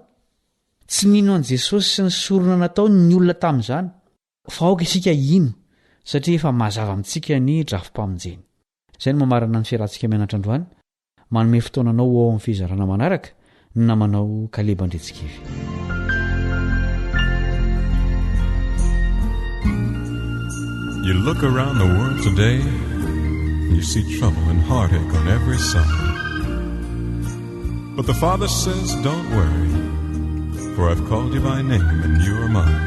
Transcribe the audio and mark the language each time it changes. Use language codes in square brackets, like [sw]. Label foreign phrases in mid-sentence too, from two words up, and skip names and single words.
[mg] Tsy nino an' Jesosy sy ny sorona nataony ny olona tamin'izany, fa aoka isika ino satria efa mazava amintsika ny drafim-pamonjeny. Izay no mamarana ny fiarantsika mianatra androany, manome fotoananao ao amin'ny fizarana manaraka ny namanao Kaleba Andretsikivy. [en] You look around the world today, you see trouble and heartache on every side. But the Father says, don't worry, for I've called you by name and you are mine.